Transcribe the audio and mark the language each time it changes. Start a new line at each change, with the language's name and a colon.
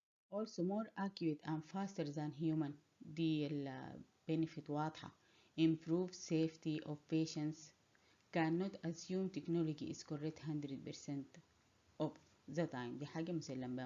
English: Also more accurate and faster than human.
Arabic: دي ال
English: benefit
Arabic: واضحة.
English: Improve safety of patients. Cannot assume technology is correct 100% of the time.
Arabic: دي حاجة مسلم بها.